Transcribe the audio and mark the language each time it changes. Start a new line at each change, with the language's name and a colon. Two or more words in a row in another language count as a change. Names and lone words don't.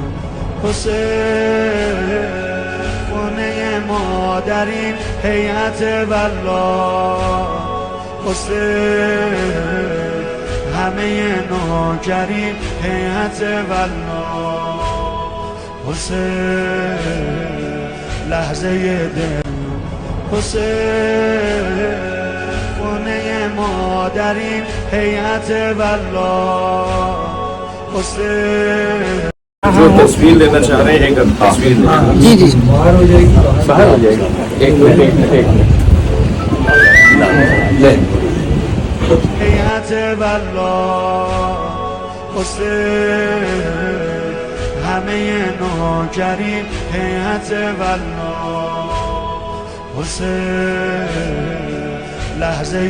Persian: حسین خونه ما در این هیئت والله، حسین همه نوکریم هیئت والله، حسین لحظه دل، حسین خونه ما در این هیئت والله، حسین
Hindi: जो तस्वीर लेना चाह रहे हैं एक तस्वीर जी जी बाहर हो जाएगा एक मिनट ले
Persian: هیئت والله، حسین همه نوکریم هیئت والله، حسین لحظه